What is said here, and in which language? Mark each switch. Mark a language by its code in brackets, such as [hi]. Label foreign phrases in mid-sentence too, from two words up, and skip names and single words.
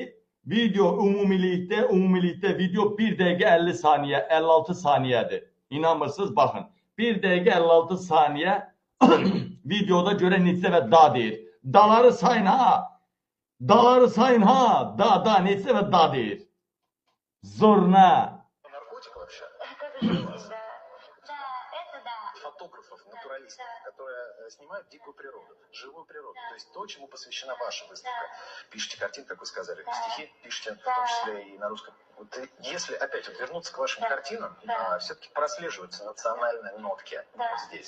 [az] Video ümumilikdə video 1 dəqiqə 50 saniyə, 56 saniyədir. İnanmırsınız, baxın. 1 dəqiqə 56 saniyə videoda görə neçə dəfə da deyir. Daları sayın ha. Daları sayın ha. Da neçə dəfə da deyir. Zurna. [ru] Фотографов, натуралистов, выставка, которая снимает дикую природу, живую природу. То есть то, чему посвящена ваша выставка. Пишите картин, как вы сказали, стихи пишите, в том числе и на русском. Вот, если опять вот вернуться к вашим картинам, все-таки прослеживаются национальные нотки здесь.